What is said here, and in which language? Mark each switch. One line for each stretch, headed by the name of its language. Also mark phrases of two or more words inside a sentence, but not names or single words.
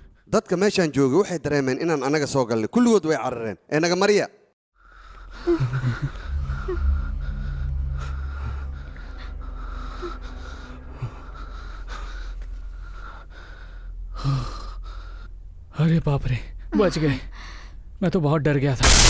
Somali: dadka meeshaan joogay waxay dareemeen inaan annaga soo galnay kulligood way carareen ee naga mariya
Hindi: अरे बाप रे बच गए मैं तो बहुत डर गया था